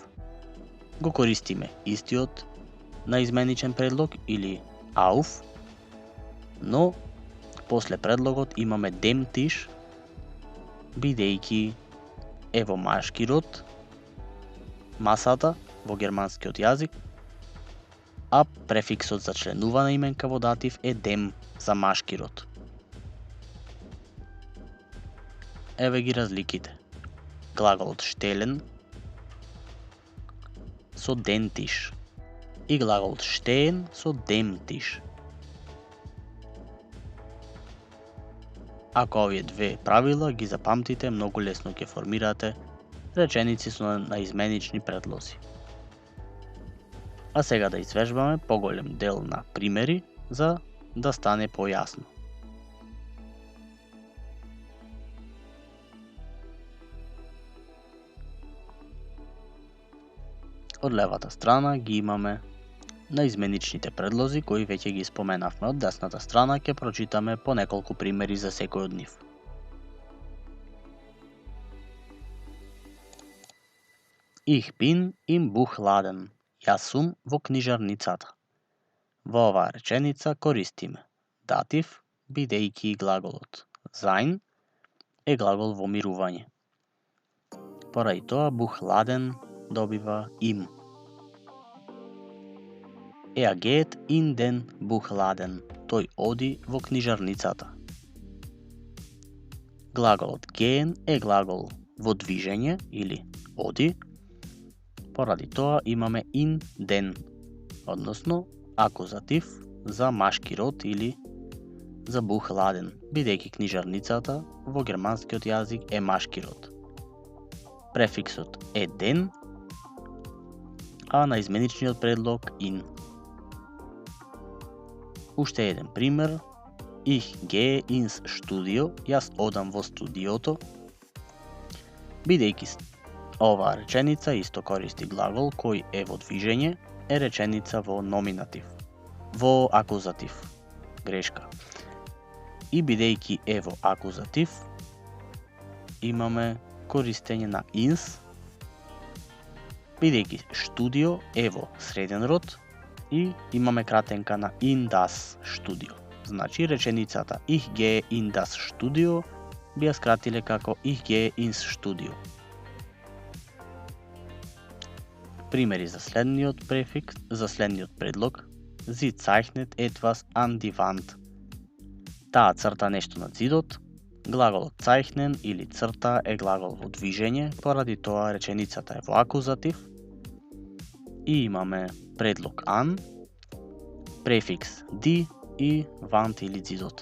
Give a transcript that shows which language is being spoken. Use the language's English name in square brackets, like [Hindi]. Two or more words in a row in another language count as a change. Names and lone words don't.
[Macedonian] Го користиме истиот наизменичен предлог или auf, но после предлогот имаме [German] dem Tisch, [Macedonian] бидејќи е во машки род, масата во германскиот јазик, а префиксот за членувана именка во датив е dem за машки род. Еве ги разликите. Глаголот stellen со [German] den Tisch [Macedonian] и глаголот stehen со [German] dem Tisch. [Macedonian] Ако овие две правила ги запамтите, многу лесно ќе формирате реченици со наизменични предлози. А сега да извежбаме поголем дел на примери за да стане појасно. Од левата страна ги имаме наизменичните предлози кои веќе ги споменавме. Од десната страна ќе прочитаме по неколку примери за секој од нив. [German] Ich bin im Buchladen. [Macedonian] Јас сум во книжарницата. Во оваа реченица користиме датив, бидејќи глаголот sein е глагол во мирување. Поради тоа Buchladen добива им. [German] Er geht in den Buchladen. [Macedonian] Тој оди во книжарницата. Глаголот gehen е глагол во движење или оди. Поради тоа имаме [German] in den, [Macedonian] односно акузатив за машки род или за Buchladen, бидејќи книжарницата во германскиот јазик е машки род. Префиксот е den а на изменичниот предлог in. Уште еден пример. [German] Ich gehe ins Studio, [Macedonian] јас одам во студиото. Бидејќи оваа реченица исто користи глагол кој е во движење, е реченица во номинатив, во акузатив. Грешка. И бидејќи е во акузатив, имаме користење на ins, бидејќи студио е во среден род и имаме кратенка на [German] in das Studio. [Macedonian] Значи реченицата [German] Ich gehe in das Studio [Macedonian] би ја скратиле како [German] Ich gehe ins Studio. [Macedonian] Примери за следниот префикс, за следниот предлог. [German] Sie zeichnet etwas an die Wand. [Macedonian] Таа црта нешто на зидот. Глаголот zeichnen или црта е глагол во движење, поради тоа реченицата е во акузатив. И имаме предлог an, префикс die и Wand или зидот.